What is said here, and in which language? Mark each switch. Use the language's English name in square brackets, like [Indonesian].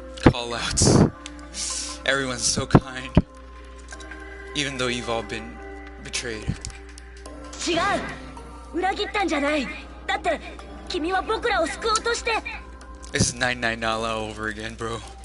[English] Call outs. Everyone's so kind. Even though you've all been betrayed. [Japanese] 違う、裏切ったんじゃない。だって君は僕らを救おうとして。 [English] This is 999 all over again, bro.